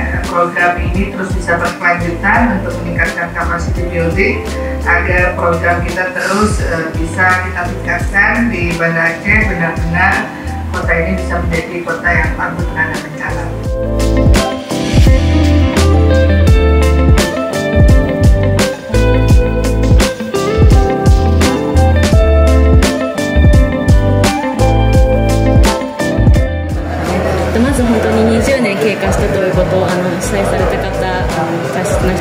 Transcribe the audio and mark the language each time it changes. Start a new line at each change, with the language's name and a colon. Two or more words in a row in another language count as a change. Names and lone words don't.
Indonesian: program ini terus bisa berkelanjutan untuk meningkatkan
English: capacity building
Indonesian: agar program kita terus bisa kita tingkatkan di Banda Aceh, benar-benar kota ini bisa menjadi kota yang patuh terhadap bencana.
Japanese: まず本当に20年経過したということを被災された方、大切な人